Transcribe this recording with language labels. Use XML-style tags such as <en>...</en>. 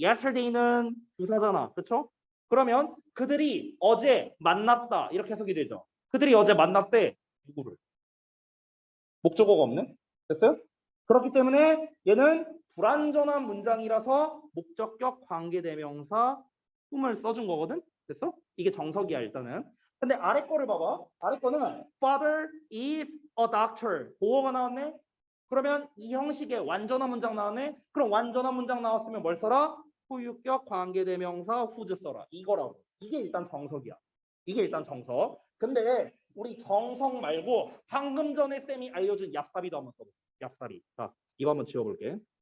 <ko>yesterday는 부사잖아. 그렇죠? 그러면 그들이 어제 만났다. 이렇게 해석이 되죠. 그들이 어제 만났대. 누구를? 목적어가 없네. 됐어요? 그렇기 때문에 얘는 불완전한 문장이라서 목적격 관계대명사 품을 써준 거거든. 됐어? 이게 정석이야 일단은. 근데 아래 거를 봐봐. 아래 거는</ko> <en>father is a doctor.</en> <ko>보어가 나왔네. 그러면 이 형식의 완전한 문장 나왔네. 그럼 완전한 문장 나왔으면 뭘 써라? 소유격 관계대명사 whose 써라. 이거라고. 이게 일단 정석이야. 이게 일단 정석. 근데 우리 정석 말고 방금 전에 쌤이 알려준 얍삽이도 한번 써볼게. 얍삽이. 자, 이거 한번 지워볼게.</ko>